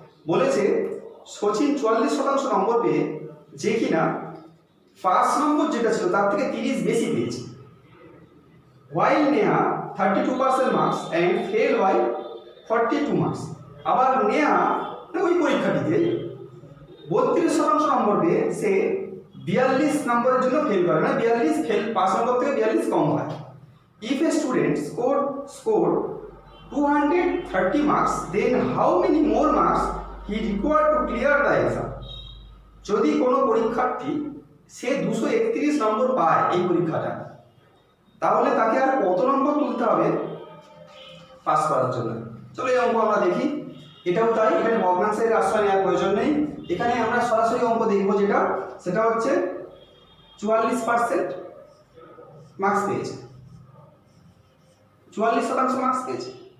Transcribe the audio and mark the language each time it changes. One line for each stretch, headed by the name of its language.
Bangla: বলেছে সচিন 44% নম্বর পেয়ে যে কিনা পাস নম্বর যেটা ছিল তার থেকে 30 বেশি পেয়েছে,
English: while Neha 32% marks and fail by 42 marks.
Bangla: আবার নেহা ওই পরীক্ষাটিতে 32% নম্বর পেয়ে সে 42 নম্বরের জন্য ফেল করে, মানে 42 ফেল, পাস নম্বর থেকে 42 কম হয়।
English: If a student scored 230 marks, then how many more marks he required to clear the exam?
Bangla: যদি কোনো পরীক্ষার্থী সে 231 নম্বর পায় এই পরীক্ষাটা, তাহলে তাকে আর কত নম্বর তুলতে হবে পাস করার জন্য? চলো এই অঙ্ক আমরা দেখি। এটাও তাই, এখানে ভগ্নাংশের আশ্রয় নেওয়ার প্রয়োজন নেই, এখানে আমরা সরাসরি অঙ্ক দেখবো, সেটা হচ্ছে 44% মার্কস পেয়েছে, 44% মার্কস পেয়েছে।